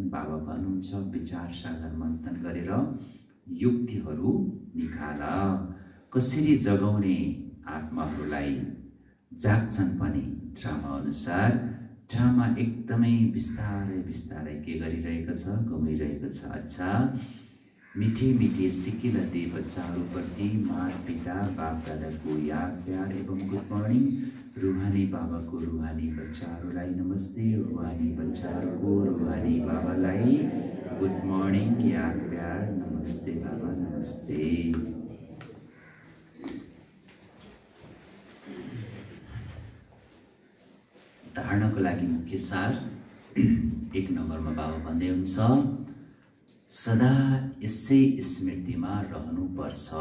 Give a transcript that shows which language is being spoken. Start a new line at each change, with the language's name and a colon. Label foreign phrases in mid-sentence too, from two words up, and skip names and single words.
Nepali: बाबा भन्नुहुन्छ, विचार सागर मन्थन गरेर युक्तिहरू निकाल। कसरी जगाउने आत्माहरूलाई? जाग्छन् पनि ड्रामा अनुसार। ड्रामा एकदमै बिस्तारै बिस्तारै के गरिरहेको छ? घुमिरहेको छ। अच्छा, मिठे मिठे सिकिला दे बच्चाहरूप्रति माता पिता बाप दादाको याद प्यार एवं
English: good morning.
Nepali: रूहानी बाबाको रूहानी बच्चाहरूलाई नमस्ते। रूहानी बच्चाहरूको रूहानी बाबालाई
English: good morning,
Nepali: याद प्यार, नमस्ते बाबा, नमस्ते। धारणाको लागि मुख्य सार 1 नम्बरमा बाबा भन्दै हुन्छ, सदा यसै स्मृतिमा रहनुपर्छ।